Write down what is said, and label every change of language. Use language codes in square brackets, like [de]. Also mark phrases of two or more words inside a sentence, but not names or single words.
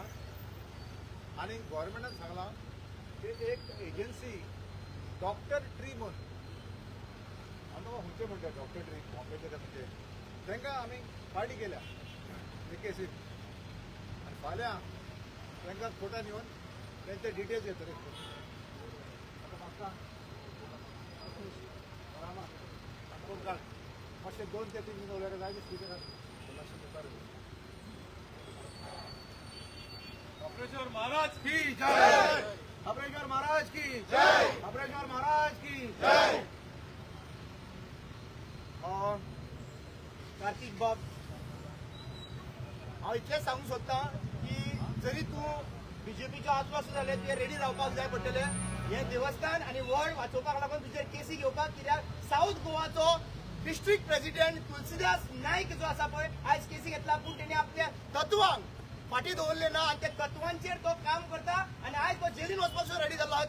[kok] आनी गोव्हर्मेंटान सांगलां की एक एजन्सी डॉक्टर ट्री म्हणून आमकां खंयचे म्हणटा डॉक्टर ट्री बॉम्बेचे म्हणजे तांकां आमी पार्टी केल्या हे केसीन आनी फाल्यां तांकां कोर्टान येवन तेंचे डिटेल्स येतले. आतां म्हाका मातशें 2 ते 3 मिनट उलयल्यार जाय स्पिकराक लक्ष दिता. [hi] अपरेश्वर महाराज की जय, अपरेश्वर महाराज की जय, अपरेश्वर महाराज की जय. [kok] कार्तिक बाब, हांव इतलेंच सांगूंक सोदतां की जरी तूं बीजेपीच्या आसपासून जालें तुवें रेडी रावपाक जाय पडटलें. हें देवस्थान आनी वड वाचोवपाक लागून तुजेर केसी घेवपाक, कित्याक साऊथ गोवाचो [en] district president [kok] तुलसीदास नायक जो आसा पळय आयज केसी घेतला, पूण तेणी आपल्या तत्वांक फाटीं दवरले ना आनी त्या तत्वांचेर तो काम करता आनी आयज तो जेलीन वचपाक रेडी जाल्लो आहा.